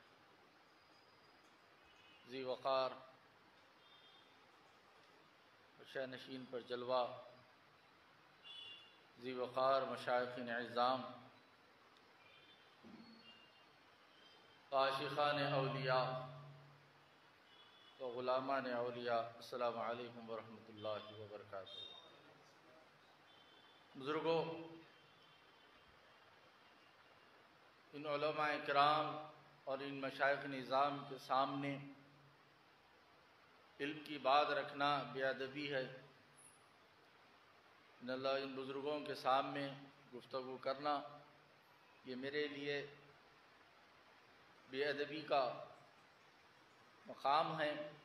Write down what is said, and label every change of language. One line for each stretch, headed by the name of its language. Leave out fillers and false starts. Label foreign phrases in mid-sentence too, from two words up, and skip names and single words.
Hindi: ज़ी वक़ार शहनशीन पर जलवा ज़ी वक़ार मशाइख़िन इज़्ज़ाम आशिक़ान औलिया व ग़ुलामान औलिया
Arabic: السلام عليكم ورحمة الله وبركاته.
Hindi: बुज़ुर्गों, इन उलमाए किराम और इन मशाइख़िन इज़्ज़ाम के सामने इल्म की बात रखना बेअदबी है। इन बुज़ुर्गों के सामने गुफ्तगू करना ये मेरे लिए बेअदबी का मकाम है।